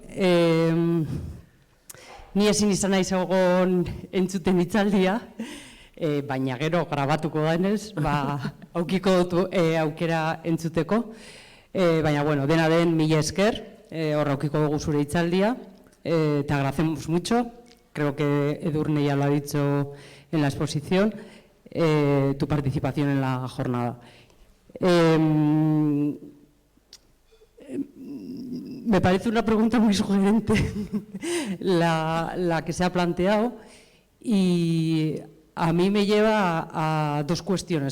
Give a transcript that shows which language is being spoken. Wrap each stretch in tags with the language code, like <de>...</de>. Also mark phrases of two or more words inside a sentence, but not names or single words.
<eu>Ni ezin izan naiz egon entzuten hitzaldia, baina gero grabatuko denez, aukiko dut aukera entzuteko. Baina, bueno, dena den mila esker, hor aukiko dugu zure hitzaldia,</eu> <es>te agradecemos mucho. Creo que Edurne ya lo ha dicho en la exposición, tu participación en la jornada. Me parece una pregunta muy sugerente la que se ha planteado y a mí me lleva a dos cuestiones.</es>